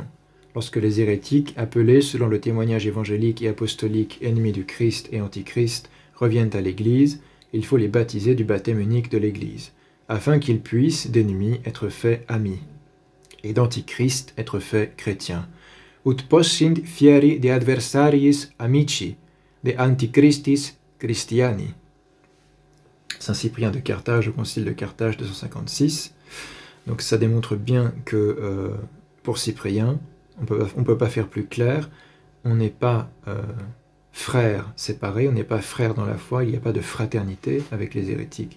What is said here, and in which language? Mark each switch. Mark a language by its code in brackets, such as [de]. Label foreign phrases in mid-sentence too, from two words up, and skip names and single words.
[fr] Lorsque les hérétiques, appelés selon le témoignage évangélique et apostolique ennemis du Christ et antichrist, reviennent à l'Église, il faut les baptiser du baptême unique de l'Église, afin qu'ils puissent, d'ennemis, être faits amis, et d'antichrist être faits chrétiens. [la] Ut possint fieri de adversariis amici, de antichristis Christiani. [fr] Saint Cyprien de Carthage, au Concile de Carthage 256. Donc ça démontre bien que pour Cyprien, on ne peut pas faire plus clair, on n'est pas frères séparés, on n'est pas frères dans la foi, il n'y a pas de fraternité avec les hérétiques.